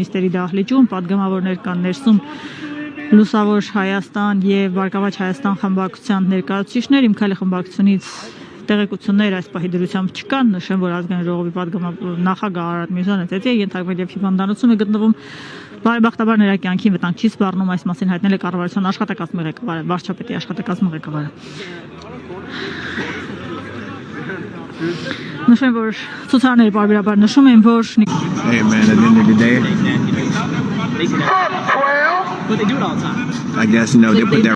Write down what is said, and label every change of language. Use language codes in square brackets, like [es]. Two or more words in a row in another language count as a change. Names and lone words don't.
[hy] նիստերի դահլիճում, պատգամավորներ կան ներսում Լուսավոր Հայաստան եւ Բարգավաճ Հայաստան խմբակցության ներկայացուցիչներ, Իմ քայլի խմբակցությունից տեղեկություններ այս պահի դրությամբ չկան։ Նշեմ, որ ազգային ժողովի նախագահ Արարատ Միրզյանը ծեծի է ենթարկվել եւ հիվանդանոցում է գտնվում։ Բարեբախտաբար նրա կյանքին վտանգ չի սպառնում, այս մասին հայտնել է կառավարության աշխատակազմի ղեկավարը, վարչապետի աշխատակազմի ղեկավարը։ Նշեմ, որ ցուցարները բարբերաբար նշում են, որ [en] Hey man, at the end of the day, I guess they put their